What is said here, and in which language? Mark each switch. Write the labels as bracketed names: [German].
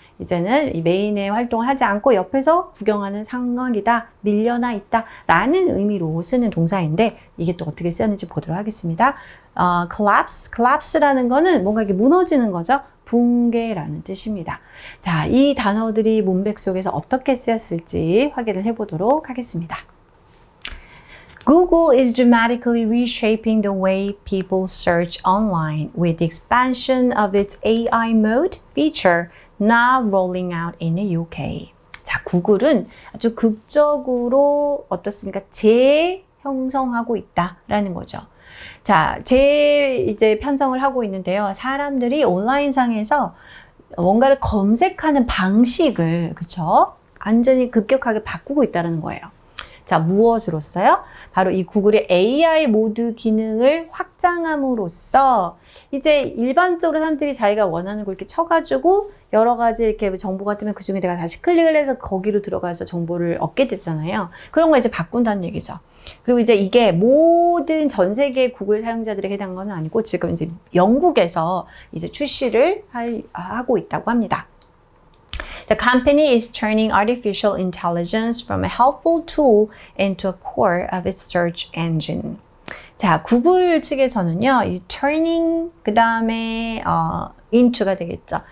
[Korean] 이제는 이 메인의 활동을 하지 않고 옆에서 구경하는 상황이다, 밀려나 있다 라는 의미로 쓰는 동사인데, 이게 또 어떻게 쓰였는지 보도록 하겠습니다. collapse라는 거는 뭔가 이렇게 무너지는 거죠. 붕괴라는 뜻입니다. 자, 이 단어들이 문맥 속에서 어떻게 쓰였을지 확인을 해보도록 하겠습니다. [English] Google is dramatically reshaping the way people search online with the expansion of its AI mode feature now rolling out in the UK. [Korean] 자, 구글은 아주 극적으로 어떻습니까? 재형성하고 있다라는 거죠. 자, 이제 편성을 하고 있는데요. 사람들이 온라인상에서 뭔가를 검색하는 방식을, 그쵸? 완전히 급격하게 바꾸고 있다는 거예요. 자, 무엇으로써요? 바로 이 구글의 AI 모드 기능을 확장함으로써 이제 일반적으로 사람들이 자기가 원하는 걸 이렇게 쳐가지고 여러 가지 이렇게 정보가 뜨면 그 중에 내가 다시 클릭을 해서 거기로 들어가서 정보를 얻게 되잖아요. 그런 걸 이제 바꾼다는 얘기죠. 그리고 이제 이게 모든 전 세계 구글 사용자들에게 해당한 건 아니고 지금 이제 영국에서 이제 출시를 하고 있다고 합니다. [English] The company is turning artificial intelligence from a helpful tool into a core of its search engine. [Korean] 자, 구글 측에서는요, 이 turning, 그 다음에 into가 되겠죠.